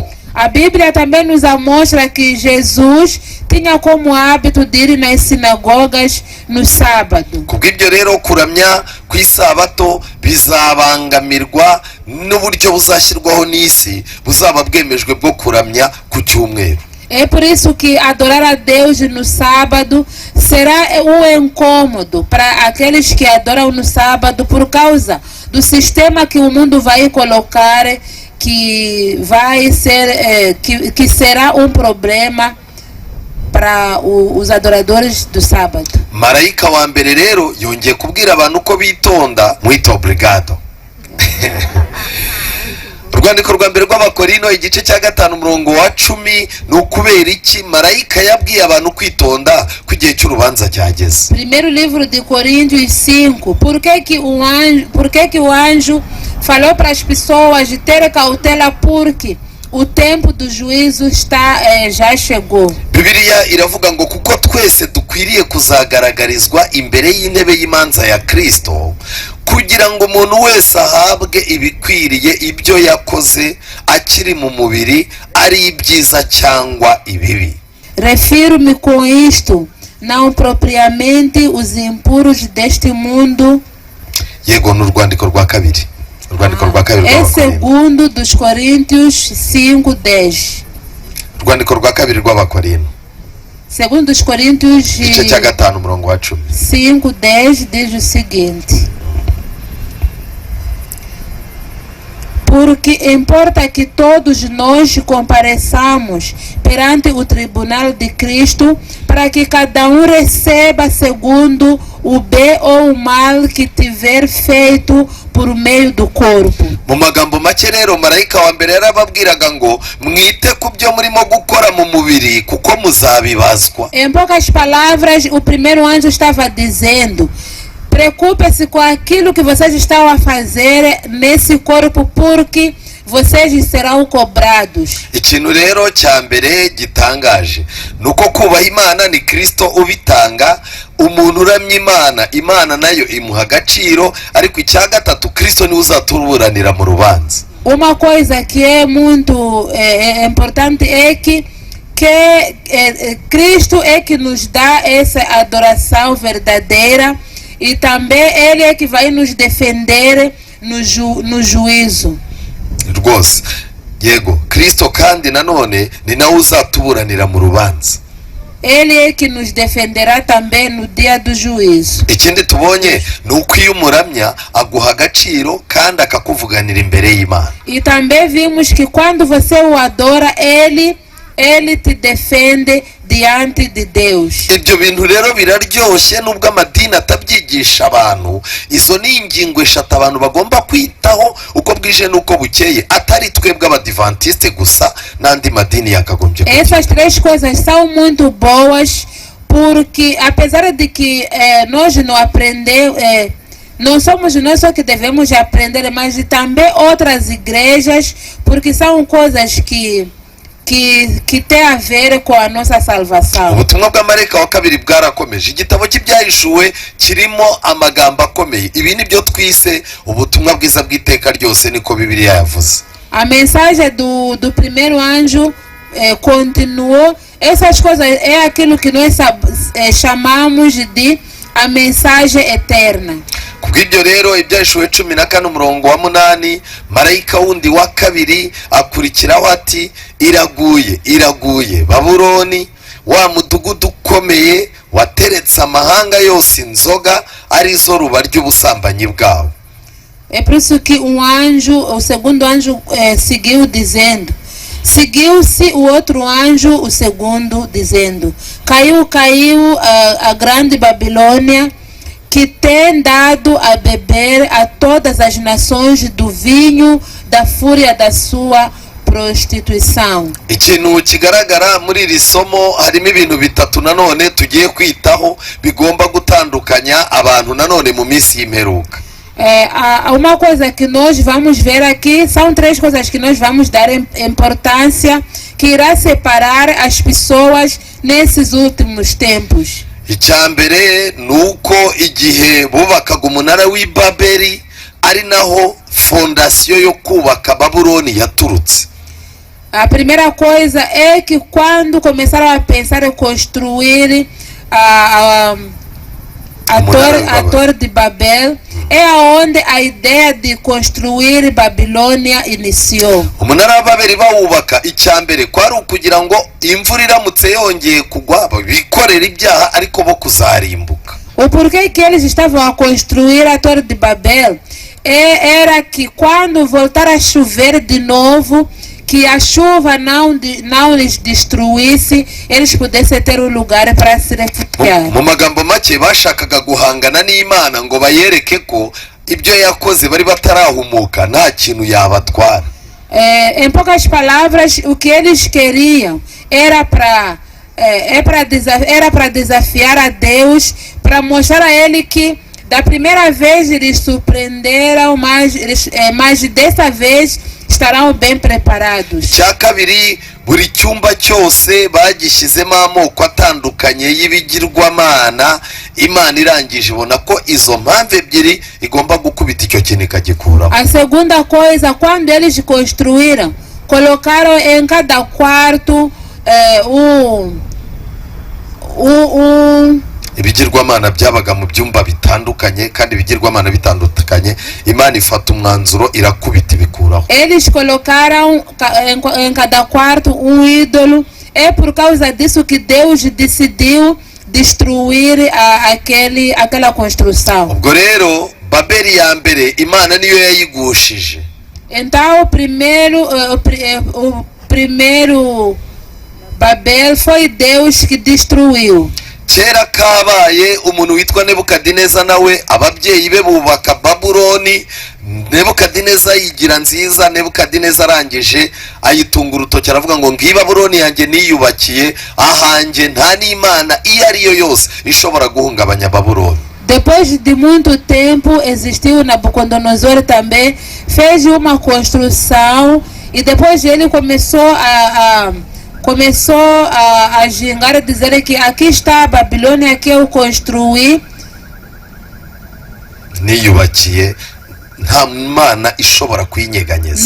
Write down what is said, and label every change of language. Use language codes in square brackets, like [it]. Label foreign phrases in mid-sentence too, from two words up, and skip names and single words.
[pt] A Bíblia também nos mostra que Jesus tinha como hábito de ir nas sinagogas no sábado. [rw] Kubw'ibyo rero kuramya ku isabato bizabangamirwa n'uburyo buzashyirwaho n'isi buzaba bwemejwe bwo kuramya ku cyumweru. [pt] É por isso que adorar a Deus no sábado será um incômodo para aqueles que adoram no sábado, por causa do sistema que o mundo vai colocar, que vai ser que será um problema para os adoradores do sábado. [rw] Marayika wa mbere rero yongeye kubwira abantu ko bitonda. [pt] Muito obrigado. [rw] Urwandiko rwa mbere rw'Abakorino igice cya 5 umurongo wa 10, ni ukubera iki marayika yabwiye abantu kwitonda ku gihe cy'urubanza cyageze. [pt] Primeiro livro de Coríntios 5. Por que o anjo falou para as pessoas de ter cautela, porque o tempo do juízo já chegou. [rw] Bibiliya iravuga ngo kuko twese dukwiriye kuzagaragarizwa imbere y'intebe y'imanza ya Kristo, kugira ngo umuntu wese ahabwe ibikwiriye ibyo yakoze akiri mu mubiri, ari ibyiza cyangwa ibibi. [pt] Refiro-me com isto, não propriamente os impuros deste mundo. [rw] Yego, ni urwandiko rwa kabiri. Urwandiko rwa kabiri [pt] É [rw] rw'Abakorino. [pt] segundo dos Coríntios 5:10. [rw] Urwandiko rwa kabiri rw'Abakorino [pt] Segundo dos Coríntios [rw] igice cya 5 umurongo wa 10. [pt] 5:10 diz o seguinte: porque importa que todos nós compareçamos perante o tribunal de Cristo, para que cada um receba segundo o bem ou o mal que tiver feito por meio do corpo. [rw] Mu magambo make rero marayika wa mbere yarababwiraga ngo mwite ku byo murimo gukora mu mubiri kuko muzabibazwa. [pt] Em poucas palavras, o primeiro anjo estava dizendo: preocupe-se com aquilo que vocês estão a fazer nesse corpo, porque vocês serão cobrados. [rw] Ikintu rero cya mbere gitangaje nuko kubaha Imana ni Kristo ubitanga. Umuntu uramya Imana, Imana nayo imuha agaciro, ariko icya gatatu Kristo niwe uzatuburanira mu rubanza. [pt] Uma coisa que é muito importante é que Cristo é que nos dá essa adoração verdadeira, e também Ele é que vai nos defender no juízo. [rw] Rwose yego, Kristo kandi nanone ni nawe uzatuburanira mu rubanza. [pt] Ele é que nos defenderá também no dia do juízo. [rw] Ikindi tubonye ni uko iyo umuramya aguha agaciro kandi akakuvuganira imbere y'Imana. [pt] E também vimos que quando você o adora, Ele te defende diante de Deus. [rw] Ibyo bintu rero biraryoshye nubwo amadini atabyigisha abantu. Izo ni ingingo eshatu abantu bagomba kwitaho uko bwije nuko bukeye, atari twebwe abadivantiste gusa, n'andi madini yakagombye. [pt] Essas três coisas são muito boas, porque apesar de que nós não aprendemos, não somos nós só que devemos aprender, mas também outras igrejas, porque são coisas que que tem a ver com a nossa salvação. [rw] ubutumwa bw'amarayika wa kabiri bwarakomeje. Igitabo cy'ibyahishuwe kirimo amagambo akomeye. Ibi ni byo twise ubutumwa bwiza bw'iteka ryose, niko Bibiliya yavuze. [pt] A mensagem do primeiro anjo continuou. Essas coisas é aquilo que nós chamamos de a mensagem eterna. [rw] Kubw'ibyo rero ibyahishuwe 14:8, marayika wundi wa kabiri akurikiraho ati, iraguye iraguye Babuloni, wa mudugudu ukomeye wateretse amahanga yose inzoga, arizo ruba ry'ubusambanyi bwawo. [pt] É por isso que o segundo anjo seguiu dizendo, seguiu-se o outro anjo, o segundo, dizendo, caiu a grande Babilônia, que tem dado a beber a todas as nações do vinho da fúria da sua prostituição. [rw] Ikintu kigaragara muri iri somo harimo ibintu bitatu nanone tugiye kwitaho bigomba gutandukanya abantu nanone mu minsi y'imperuka. [pt] Uma coisa que nós vamos ver aqui, são três coisas que nós vamos dar importância, que irá separar as pessoas nesses últimos tempos. [rw] Icyambere nuko igihe bubakaga umunara w'i Babeli ari naho fondasiyo yo kubaka Babuloni yaturutse. [pt] A primeira coisa é que quando começaram a pensar em construir a Torre de Babel, é onde a ideia de construir Babilônia iniciou. [rw] Umunara wa Babeli bawubaka, icyambere kwari ukugira ngo imvura iramutse yongeye kugwa bikorera ibyaha ariko bo kuzarimbuka. [pt] O porquê que eles estavam a construir a Torre de Babel era que quando voltar a chover de novo, que a chuva não lhes destruísse, eles pudessem ter um lugar para se refugiar. [rw] Mu magambo make bashakaga guhangana n'Imana ngo bayereke ko ibyo yakoze bari batarahumuka nta kintu yabatwara. [pt] Em poucas palavras, o que eles queriam era para desafiar a Deus, para mostrar a Ele que da primeira vez eles surpreenderam, mas dessa vez estarão bem preparados. [rw] Cya kabiri, buri cyumba cyose bagishizemo amoko atandukanye y'ibigirwamana, Imana irangije ibona ko izo mpamvu ebyiri igomba gukubita icyo kintu ikagikuramo. [pt] A segunda coisa, quando eles construíram, colocaram em cada quarto [rw] ibigirwamana byabaga mu byumba bitandukanye, kandi ibigirwamana bitandukanye Imana ifata umwanzuro irakubita ibikuraho. [pt] Eles colocaram em cada quarto ídolo. É por causa disso que Deus decidiu destruir aquela construção. [rw] Ubwo rero Babeli ya mbere Imana niyo yayigushije. [pt] Então o primeiro Babel foi Deus que destruiu. [rw] Kera kabaye umuntu witwa Nebukadineza, nawe ababyeyi be bubaka Babuloni. Nebukadineza yigira nziza. Nebukadineza arangije ayitunga urutoki aravuga ngo ngiyi Babuloni yanjye niyubakiye ahanjye, nta n'Imana iyo ariyo yose ishobora guhungabanya Babuloni. [pt] Depois de muito tempo existiu Nabucodonosor também, fez uma construção e depois ele começou a gingar e dizer que aqui está a Babilônia que eu construí. [rw] Niyubakiye, nta Mana ishobora kuyinyeganyeza.